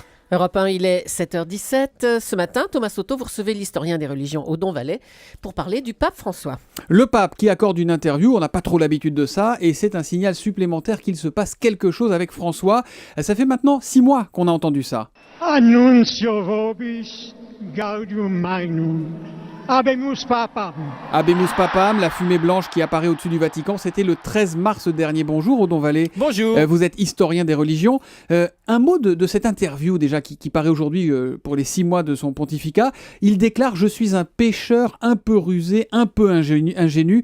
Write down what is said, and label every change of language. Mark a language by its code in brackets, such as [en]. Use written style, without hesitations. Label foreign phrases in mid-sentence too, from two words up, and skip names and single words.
[fr] Europe 1, il est 7h17. Ce matin, Thomas Soto, vous recevez l'historien des religions Odon Vallet pour parler du pape François. Le pape qui accorde une interview, on n'a pas trop l'habitude de ça, et c'est un signal supplémentaire qu'il se passe quelque chose avec François. Ça fait maintenant 6 mois qu'on a entendu ça. [la] Annuncio vobis gaudium magnum. Habemus papam. Habemus papam, [fr] la fumée blanche qui apparaît au-dessus du Vatican, c'était le 13 mars dernier. Bonjour Odon Vallet. Bonjour. Vous êtes historien des religions. Un mot de cette interview déjà qui paraît aujourd'hui pour les 6 mois de son pontificat. Il déclare « Je suis un pécheur un peu rusé, un peu ingénu ».